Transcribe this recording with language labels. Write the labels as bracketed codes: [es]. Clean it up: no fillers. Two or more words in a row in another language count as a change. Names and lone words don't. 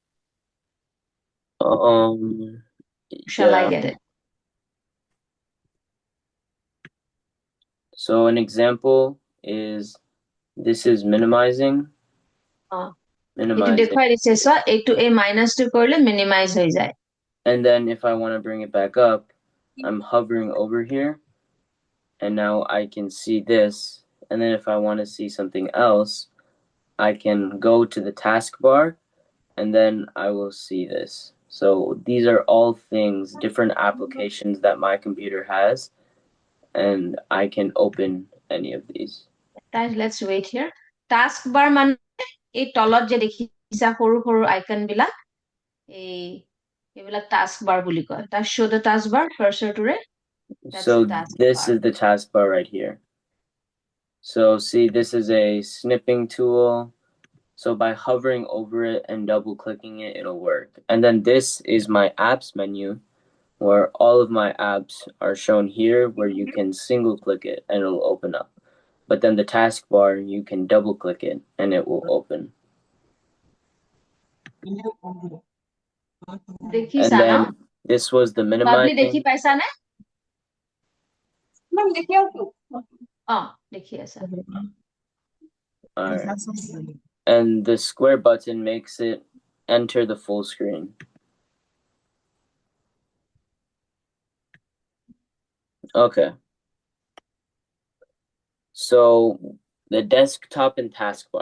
[en] Shall I Yeah. get it? So an example is this is minimizing. [as] একটু দেখুৱাই দিছে চোৱা এইটো এই মাইনাসটো কৰিলে মিনিমাইজ হৈ যায় [en] And then if I want to bring it back up, I'm hovering over here, and now I can see this. And then if I want to see something else, I can go to the taskbar, and then I will see this. So these are all things, different applications that my computer has, and I can open any of these. Let's wait here. [as] Taskbar মানে এই তলত যে দেখিছা সৰু সৰু আইকন বিলাক এইবিলাক taskbar বুলি কয় তাক [en] show the taskbar cursor [as] টোৰে [en] So this is the taskbar right here. So see, this is a snipping tool. So by hovering over it and double clicking it, it'll work. And then this is my apps menu, where all of my apps are shown here, where you can single click it and it'll open up. But then the taskbar, you can double click it and it will open. And then this was the minimizing. [as] দেখি পাইছা নে মেম দেখি আছো দেখি আছা [en] Alright. And the square button makes it enter the full screen. Okay. So the desktop and taskbar.